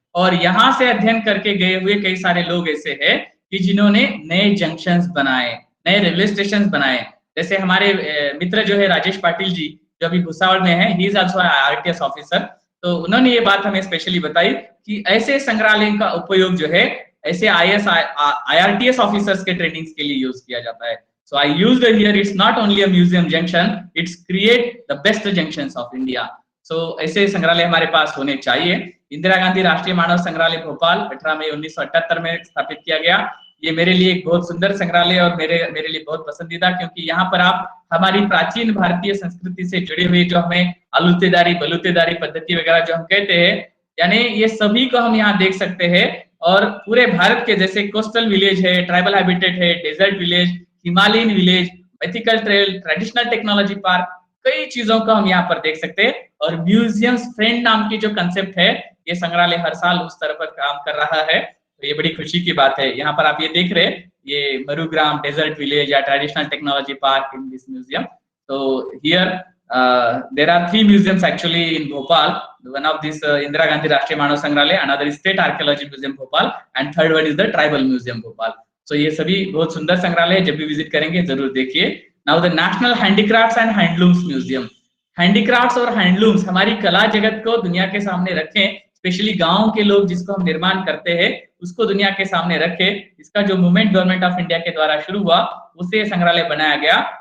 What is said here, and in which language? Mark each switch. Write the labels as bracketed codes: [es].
[hi] और यहाँ से अध्ययन करके गए हुए कई सारे लोग ऐसे हैं कि जिन्होंने नए जंक्शंस बनाए, नए रेलवे स्टेशन बनाए। जैसे हमारे मित्र जो है राजेश पाटिल जी जो अभी भुसावल में है, [en] he is also IRTS officer, [hi] तो उन्होंने ये बात हमें स्पेशली बताई कि ऐसे संग्रहालय का उपयोग जो है ऐसे IRTS ऑफिसर्स के ट्रेनिंग्स के लिए यूज किया जाता है। [en] So I used it here. It's not only a museum junction; it's create the best junctions of India. [hi] So ऐसे संग्रहालय हमारे पास होने चाहिए। इंदिरा गांधी राष्ट्रीय मानव संग्रहालय भोपाल 18 मई 1978 में स्थापित किया गया। ये मेरे लिए एक बहुत सुंदर संग्रहालय और मेरे लिए बहुत पसंदीदा, क्योंकि यहाँ पर आप हमारी प्राचीन भारतीय संस्कृति से जुड़े हुए जो हमें अलूतेदारी बलूतेदारी पद्धति वगैरह जो हम कहते हैं, यानी ये सभी को हम यहाँ देख सकते हैं। और पूरे भारत के जैसे कोस्टल विलेज है, ट्राइबल हैबिटेट है, desert village, Himalayan village, ethical trail, traditional technology park, कई चीजों को हम यहाँ पर देख सकते हैं। और म्यूजियम्स फ्रेंड नाम की जो कंसेप्ट है, ये संग्रहालय हर साल उस तरह पर काम कर रहा है, तो ये बड़ी खुशी की बात है। यहाँ पर आप ये देख रहे हैं, ये मरुग्राम डेजर्ट विलेज या traditional technology park [en] In this museum. तो here there are 3 museums actually in Bhopal. One of this Indira Gandhi Rashtriya Manav Sangrahalaya, another is State Archaeology Museum Bhopal, and third one is the Tribal Museum Bhopal. [hi] तो ये सभी बहुत सुंदर संग्रहालय है, जब भी विजिट करेंगे जरूर देखिए। Now the national handicrafts and handlooms museum. Handicrafts और हैंडलूम्स हमारी कला जगत को दुनिया के सामने रखें, स्पेशली गांव के लोग जिसको हम निर्माण करते हैं उसको दुनिया के सामने रखे। इसका जो मूवमेंट गवर्नमेंट ऑफ इंडिया के द्वारा शुरू हुआ उससे संग्रहालय बनाया गया।